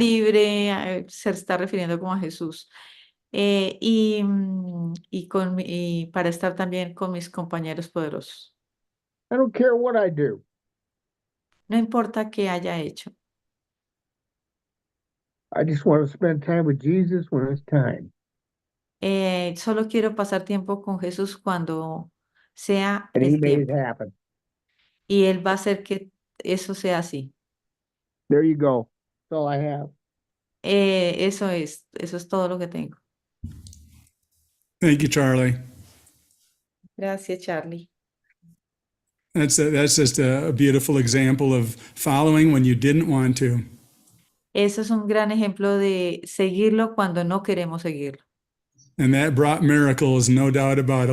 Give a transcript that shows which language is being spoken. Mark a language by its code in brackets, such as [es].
[es] libre, se está refiriendo como a Jesús. Y para estar también con mis compañeros poderosos. [en] I don't care what I do. [es] No importa qué haya hecho. [en] I just want to spend time with Jesus when it's time. [es] Solo quiero pasar tiempo con Jesús cuando sea [en] And he [es] el [en] made it [es] tiempo. [en] happen. [es] Y Él va a hacer que eso sea así. [en] There you go. That's all I have. [es] Eso es todo lo que tengo. [en] Thank you, Charlie. [es] Gracias, Charlie. [en] That's just a beautiful example of following when you didn't want to. [es] Eso es un gran ejemplo de seguirlo cuando no queremos seguirlo. [en] And that brought miracles, no doubt about it.